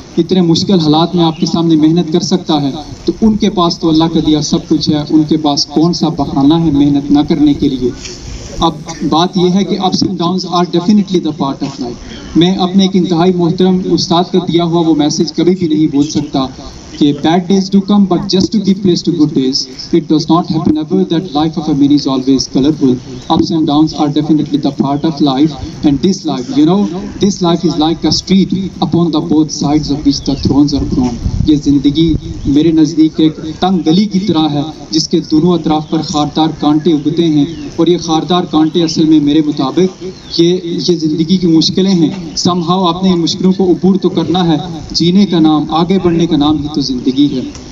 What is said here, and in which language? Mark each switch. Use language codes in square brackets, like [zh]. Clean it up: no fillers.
[ur] اتنے مشکل حالات میں آپ کے سامنے محنت کر سکتا ہے، تو ان کے پاس تو اللہ کا دیا سب کچھ ہے، ان کے پاس کون سا بہانہ ہے محنت نہ کرنے کے لیے۔ اب بات یہ ہے کہ [en] Ups and downs are definitely the part of life. [ur] میں اپنے ایک انتہائی محترم استاد کا دیا ہوا وہ میسج کبھی بھی نہیں بھول سکتا [en] کہ bad days do come but just to give place to good days. It does not happen ever that life of a man is always colorful. Ups and downs are definitely the part of life, and this life, you know, this life is like a street upon the both sides of which the thrones are grown. [ur] یہ زندگی میرے نزدیک ایک تنگ گلی کی طرح ہے جس کے دونوں اطراف پر خاردار کانٹے اگتے ہیں، اور یہ خاردار کانٹے اصل میں میرے مطابق یہ زندگی کی مشکلیں ہیں. somehow آپ نے ان مشکلوں کو عبور تو کرنا ہے. جینے کا نام، آگے بڑھنے کا نام ہی تو زندگی ہے.